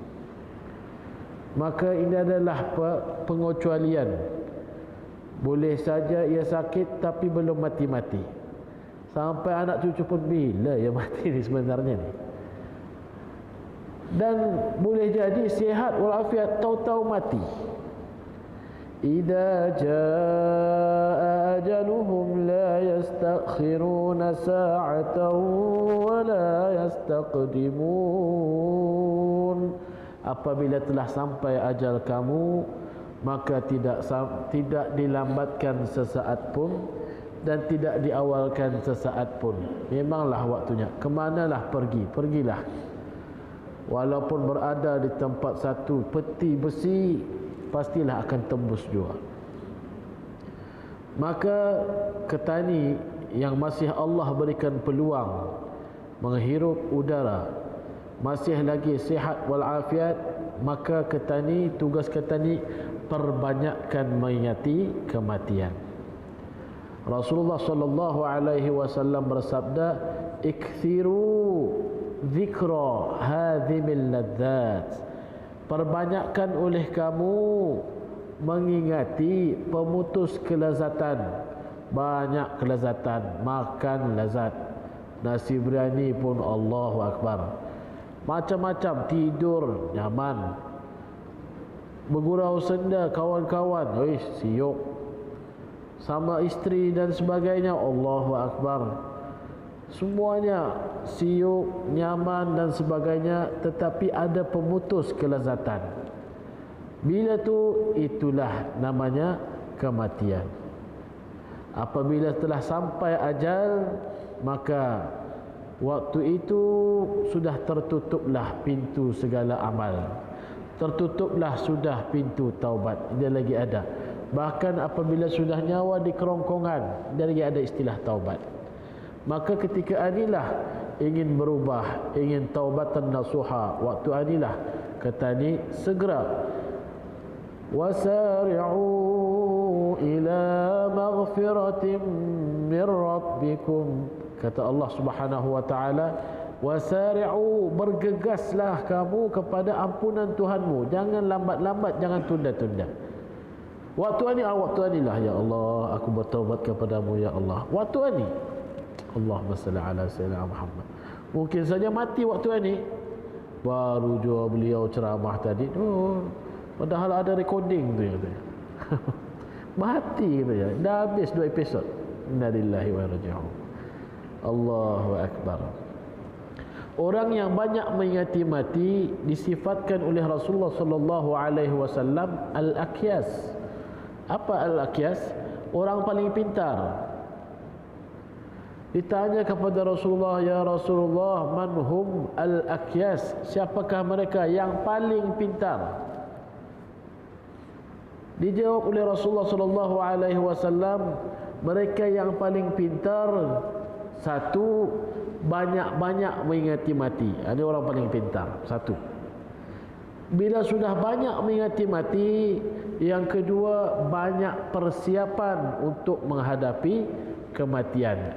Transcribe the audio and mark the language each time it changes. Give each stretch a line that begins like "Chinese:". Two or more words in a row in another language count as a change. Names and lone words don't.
Malay: Maka ini adalah pengecualian. Boleh saja ia sakit tapi belum mati-mati. Sampai anak cucu pun, bila ia mati ni sebenarnya ni. Dan boleh jadi sihat walafiat, tahu-tahu mati.
Arabic: إذا جاء أجلهم لا يستأخرون ساعة ولا يستقدمون.
Malay: Apabila telah sampai ajal kamu, maka tidak dilambatkan sesaat pun dan tidak diawalkan sesaat pun. Memanglah waktunya. Kemanalah pergi, pergilah. Walaupun berada di tempat satu peti besi, pastilah akan tembus juga. Maka ketani yang masih Allah berikan peluang menghirup udara, masih lagi sihat walafiat, maka ketani, tugas ketani perbanyakkan mengingati kematian. Rasulullah
Arabic: صلى الله عليه وسلم
Malay: bersabda,
Arabic: "أكثروا ذكر هادم اللذات."
Malay: Perbanyakkan oleh kamu mengingati pemutus kelezatan. Banyak kelezatan, makan lezat. Nasi biryani pun
Arabic: الله أكبر.
Malay: Macam-macam, tidur nyaman, bergurau senda kawan-kawan, siuk, sama isteri dan sebagainya,
Arabic: الله أكبر.
Malay: Semuanya siuk, nyaman dan sebagainya, tetapi ada pemutus kelezatan. Bila tu, itulah namanya kematian. Apabila telah sampai ajal, maka waktu itu sudah tertutuplah pintu segala amal. Tertutuplah sudah pintu taubat. Dia lagi ada. Bahkan apabila sudah nyawa di kerongkongan, dia lagi ada istilah taubat. Maka ketika inilah ingin berubah, ingin
Arabic: توبة نصوحا,
Malay: waktu inilah kata ni segera
Arabic: وسارعوا إلى مغفرة من ربكم,
Malay: kata Allah
Arabic: سبحانه وتعالى,
Malay: wasari'u, bergegaslah kamu kepada ampunan Tuhanmu, jangan lambat-lambat, jangan tunda-tunda. Waktu ni, waktu ni lah
Arabic: يا الله,
Malay: aku bertaubat kepadamu
Arabic: يا الله.
Malay: Waktu ni,
Arabic: اللهم صل على سيدنا محمد.
Malay: Mungkin saja mati waktu ni, baru jua beliau ceramah tadi. Oh, padahal ada recording tu ya. Mati gitu ya. Dah habis 2 episod.
Arabic: إنا لله وإنا إليه راجعون. الله أكبر.
Malay: Orang yang banyak mengingati mati disifatkan oleh Rasulullah
Arabic: صلى الله عليه وسلم
Malay: al-akyas. Apa al-akyas? Orang paling pintar. Ditanya kepada Rasulullah,
Arabic: يا رسول الله, من هم الأكياس?
Malay: Siapakah mereka yang paling pintar? Dijawab oleh Rasulullah
Arabic: صلى الله عليه وسلم,
Malay: mereka yang paling pintar, satu, banyak-banyak mengingati mati. Ini orang paling pintar. Satu. Bila sudah banyak mengingati mati, yang kedua, banyak persiapan untuk menghadapi kematian.